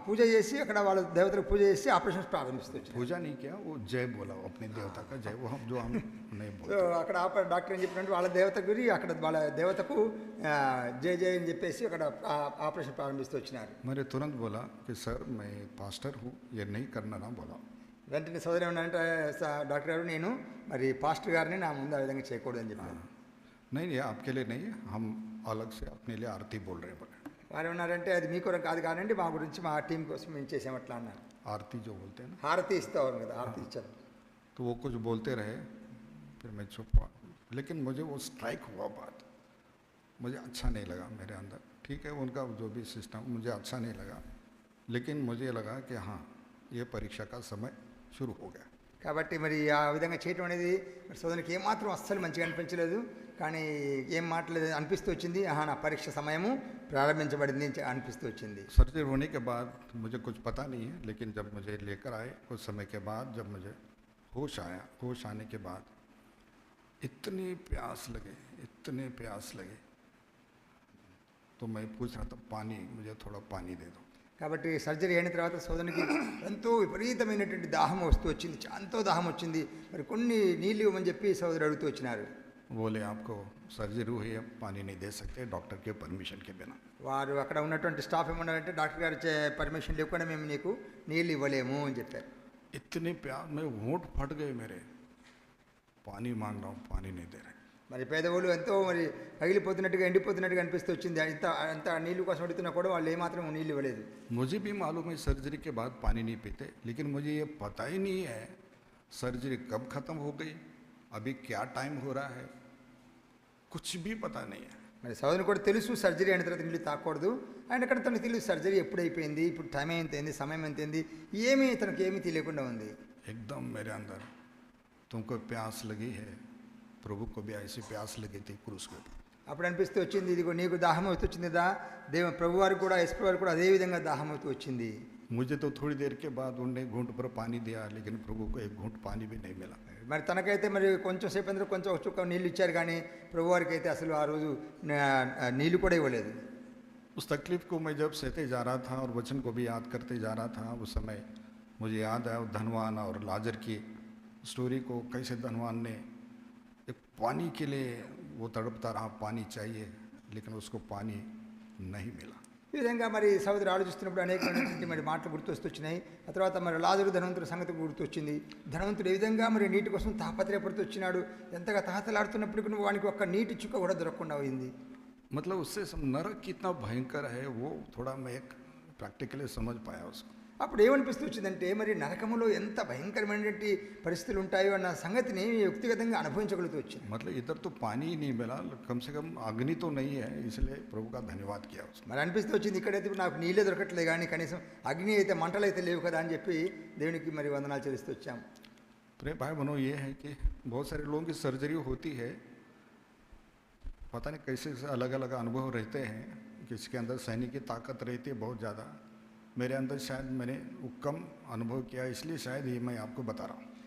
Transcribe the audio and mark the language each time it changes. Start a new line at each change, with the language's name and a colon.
Telugu: పూజ చేసి అక్కడ వాళ్ళ దేవతలకు పూజ చేసి ఆపరేషన్ ప్రారంభిస్తూ వచ్చారు.
Hindi: पूजा नहीं किया, वो जय बोला अपने देवता का जय, वो हम नहीं
English: సో
Hindi: बोलते।
Telugu: అక్కడ డాక్టర్ ఏం చెప్పినట్టు వాళ్ళ దేవత గురి అక్కడ వాళ్ళ దేవతకు జయ జయ అని చెప్పేసి అక్కడ ఆపరేషన్ ప్రారంభిస్తూ వచ్చినారు.
Hindi: मैंने तुरंत बोला कि सर मैं पास्टर हूँ, ये नहीं करना ना बोला।
Telugu: వెంటనే సోదరి ఏమన్నారంటే డాక్టర్ గారు నేను మరి పాస్టర్ గారిని నా ముందు ఆ విధంగా చేయకూడదని చెప్పాను.
Hindi: नहीं ये आपके लिए नहीं, हम अलग से अपने लिए आरती बोल रहे हैं बोले।
Telugu: వారు ఏమన్నారంటే అది మీ కొరకు కాదు కానండి, మా గురించి మా టీం కోసం మేము చేసామట్లా అన్నారు.
Hindi: आरती जो बोलते हैं ना,
Telugu: హారతి ఇస్తాం కదా, హారతి ఇచ్చారు.
Hindi: तो वो कुछ बोलते रहे, फिर मैं चुप हुआ। लेकिन मुझे वो स्ट्राइक हुआ बात, मुझे अच्छा नहीं लगा मेरे अंदर। ठीक है उनका जो भी सिस्टम मुझे अच्छा नहीं लगा, लेकिन मुझे लगा कि हाँ ये परीक्षा का समय शुरू हो गया।
Telugu: కాబట్టి మరి ఆ విధంగా చేయటం అనేది మరి సోదరికి ఏమాత్రం అస్సలు మంచిగా అనిపించలేదు. కానీ ఏం మాట్లాడలేదు అనిపిస్తూ వచ్చింది, ఆహా నా పరీక్ష సమయము ప్రారంభించబడింది అనిపిస్తూ వచ్చింది.
Hindi: सर्जरी होने के बाद मुझे कुछ पता नहीं है, लेकिन जब मुझे लेकर आए कुछ समय के बाद, जब मुझे होश आया, होश आने के बाद इतनी प्यास लगे तो मैं पूछ रहा था पानी, मुझे थोड़ा पानी दे दो।
Telugu: కాబట్టి సర్జరీ అయిన తర్వాత సోదరునికి ఎంతో విపరీతమైనటువంటి దాహం వస్తూ వచ్చింది, ఎంతో దాహం వచ్చింది. మరి కొన్ని నీళ్ళు ఇవ్వమని చెప్పి సోదరు అడుగుతూ వచ్చినారు.
Hindi: बोले आपको सर्जरी हुई है, पानी नहीं दे सकते डॉक्टर के परमिशन के बिना।
Telugu: వారు అక్కడ ఉన్నటువంటి స్టాఫ్ ఏమన్నారంటే డాక్టర్ గారు పర్మిషన్ లేకుండా మేము నీకు నీళ్ళు ఇవ్వలేము అని చెప్పారు.
Hindi: इतने प्यास में होंठ फट गए मेरे, पानी मांग रहा हूँ पानी नहीं दे रहे।
Telugu: మరి పేదవాళ్ళు ఎంతో మరి పగిలిపోతున్నట్టుగా ఎండిపోతున్నట్టుగా అనిపిస్తూ వచ్చింది. అంత నీళ్ళు కోసం అడుగుతున్నా కూడా వాళ్ళు ఏమాత్రం నీళ్ళు ఇవ్వలేదు.
Hindi: मुझे भी मालूम है सर्जरी के बाद पानी नहीं पीते, लेकिन मुझे ये पता ही नहीं है सर्जरी कब ख़त्म हो गई, अभी क्या टाइम हो रहा है, कुछ भी पता नहीं है।
Telugu: మరి సోదరుని కూడా తెలుసు సర్జరీ అయిన తర్వాత నీళ్ళు తాకూడదు. ఆయన అక్కడ తనకు తెలుసు సర్జరీ ఎప్పుడు అయిపోయింది, ఇప్పుడు టైం ఎంతైంది, సమయం ఎంతైంది, ఏమీ తనకు ఏమీ తెలియకుండా ఉంది.
Hindi: एकदम मेरे अंदर तुमको प्यास लगी है, प्रभु को भी ऐसी प्यास लगी थी क्रूस के ऊपर।
Telugu: అప్పుడు అనిపిస్తూ వచ్చింది, ఇదిగో నీకు దాహం అవుతూ వచ్చింది కదా, ప్రభు వారికి కూడా యేసు వారికి కూడా అదే విధంగా దాహం అవుతూ వచ్చింది.
Hindi: मुझे तो थोड़ी देर के बाद उनने घूंट पर पानी दिया, लेकिन प्रभु को एक घूंट पानी भी नहीं मिला।
Telugu: మరి తనకైతే మరి కొంచెం సేపు అందరూ కొంచెం ఒక చుక్క నీళ్ళు ఇచ్చారు, కానీ ప్రభువారికి అయితే అసలు ఆ రోజు నీళ్ళు కూడా ఇవ్వలేదు.
Hindi: उस तकलीफ को मैं जब सहते जा रहा था और वचन को भी याद करते जा रहा था, उस समय मुझे याद आया धनवान और लाजर की स्टोरी को, कैसे धनवान ने एक पानी के लिए वो तड़पता रहा, पानी चाहिए, लेकिन उसको पानी नहीं मिला।
Telugu: ఈ విధంగా మరి సహోదరు ఆలోచిస్తున్నప్పుడు అనేకమైనటువంటి మరి మాటలు గుర్తొస్తున్నాయి. ఆ తర్వాత మరి లాజరు ధనవంతుడి సంగతి గుర్తొచ్చింది. ధనవంతుడు ఏ విధంగా మరి నీటి కోసం తాపత్రయపడుతూ వచ్చినాడు, ఎంతగా తహతలాడుతున్నప్పటికీ వానికి ఒక్క నీటి చుక్క కూడా దొరకకుండా అయింది.
Hindi: मतलब उससे नरक कितना भयंकर है वो थोड़ा मैं प्रैक्टिकली समझ पाया उसको।
Telugu: అప్పుడు ఏమనిపిస్తూ వచ్చిందంటే మరి నరకములో ఎంత భయంకరమైనటువంటి పరిస్థితులు ఉంటాయో అన్న సంగతిని వ్యక్తిగతంగా అనుభవించగలుగుతూ వచ్చింది.
Hindi: मतलब इधर तो पानी ही नहीं मिला, कम से कम अग्नि तो नहीं है, इसलिए प्रभु का धन्यवाद किया उसने।
Telugu: మరి అనిపిస్తూ వచ్చింది ఇక్కడైతే నాకు నీళ్ళే దొరకట్లేదు, కానీ కనీసం అగ్ని అయితే మంటలు అయితే లేవు కదా అని చెప్పి దేవునికి మరి వందనాలు చెల్లిస్తూ వచ్చాం.
Hindi: प्रिय भाई बहनों, ये है कि बहुत सारे लोगों की सर्जरी होती है, पता नहीं कैसे अलग अलग अनुभव रहते हैं, किसी के अंदर सहने की ताकत रहती है बहुत ज़्यादा, मेरे अंदर शायद मैंने वो कम अनुभव किया, इसलिए शायद ये मैं आपको बता रहा हूँ।